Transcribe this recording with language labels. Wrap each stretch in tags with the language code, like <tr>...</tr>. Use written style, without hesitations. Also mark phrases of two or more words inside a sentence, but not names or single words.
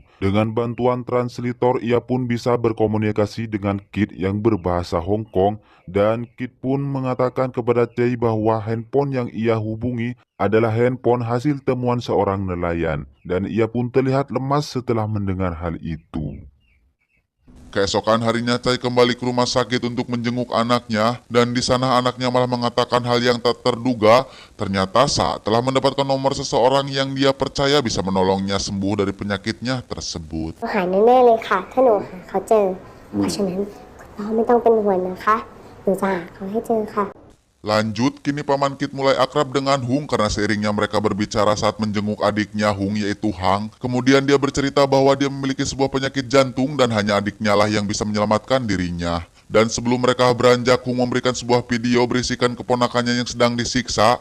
<id>Dengan bantuan translator, ia pun bisa berkomunikasi dengan Kit yang berbahasa Hong Kong, dan Kit pun mengatakan kepada Chai bahwa handphone yang ia hubungi adalah handphone hasil temuan seorang nelayan, dan ia pun terlihat lemas setelah mendengar hal itu. Keesokan harinya Chai kembali ke rumah sakit untuk menjenguk anaknya, dan di sana anaknya malah mengatakan hal yang tak terduga. Ternyata Sa telah mendapatkan nomor seseorang yang dia percaya bisa menolongnya sembuh dari penyakitnya tersebut.</id> <th>หายแน่ๆเลยค่ะถ้าหนูหาเขาเจอเพราะฉะนั้นคุณพ่อไม่ต้องเป็นห่วงนะคะหนูจะหาเขาให้เจอค่ะ</th> <id>Lanjut, kini Paman Kit mulai akrab dengan Hung karena seiringnya mereka berbicara saat menjenguk adiknya Hung yaitu Hang. Kemudian dia bercerita bahwa dia memiliki sebuah penyakit jantung dan hanya adiknya lah yang bisa menyelamatkan dirinya. Dan sebelum mereka beranjak, Hung memberikan sebuah video berisikan keponakannya yang sedang disiksa.</id>